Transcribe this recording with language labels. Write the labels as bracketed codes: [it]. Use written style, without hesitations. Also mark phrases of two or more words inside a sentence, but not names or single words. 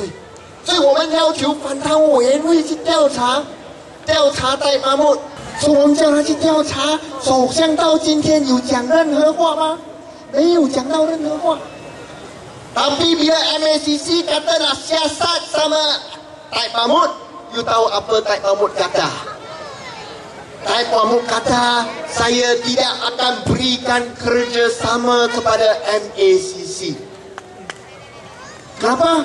[zh] 所以我们要求反贪污委员会去调查Taib Mahmud。说我们叫他去调查，首相到今天有讲任何话吗？没有讲到任何话。 [ms] Tapi bila MACC kata nak siasat sama Taib Mahmud, you tahu apa Taib Mahmud kata? Taib Mahmud kata, saya tidak akan berikan kerjasama kepada MACC. Kenapa?